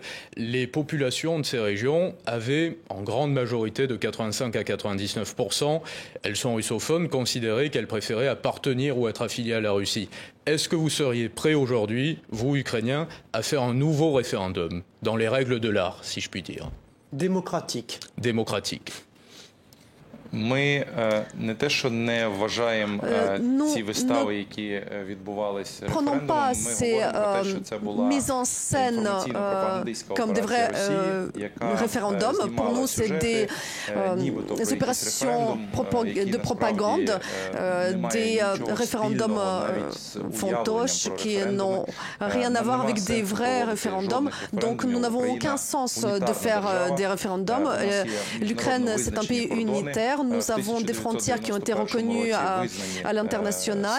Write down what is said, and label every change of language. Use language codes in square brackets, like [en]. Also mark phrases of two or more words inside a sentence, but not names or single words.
[fr] Les populations de ces régions avaient, en grande majorité de 85 à 99%, elles sont russophones, considéré qu'elles préféraient appartenir ou être affiliées à la Russie. Est-ce que vous seriez prêt aujourd'hui, vous, Ukrainiens, à faire un nouveau référendum, dans les règles de l'art, si je puis dire? Démocratique. Démocratique. [uk] Ми не те, що не вважаємо ці вистави, які відбувалися референдумом, ми говоримо про те, що це була інформаційно-пропагандистська операція Росії, яка знімала сюжети, нібито про якийсь референдум, який насправді [fr] des référendums fantoches qui n'ont rien à voir avec des vrais référendums. Donc nous n'avons aucun sens de faire des référendums. L'Ukraine, c'est un pays unitaire. Nous avons des frontières qui ont été reconnues à l'international.